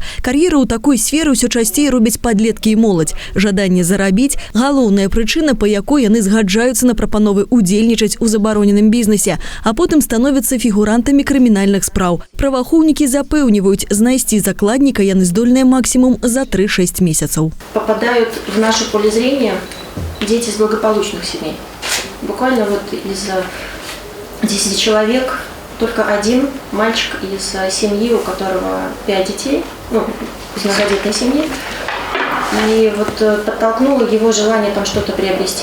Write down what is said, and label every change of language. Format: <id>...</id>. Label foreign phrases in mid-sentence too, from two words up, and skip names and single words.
<be>Кар'еру ў такой сферы ўсё часцей робяць падлеткі і моладзь. Жаданне зарабіць – галоўная прычына, па якой яны згаджаюцца на прапановы ўдзельнічаць у забароненым бізнесе, а потым становяцца фігурантамі крымінальных спраў. Праваахоўнікі запэўніваюць, знайсці закладніка яны здольныя максимум за 3-6 месяцаў.</be> <ru>Попадают в наше поле зрения дети из благополучных семей. Буквально вот из 10 человек только один мальчик из семьи, у которого 5 детей, ну, из многодетной семьи, и вот подтолкнуло его желание там что-то приобрести.</ru>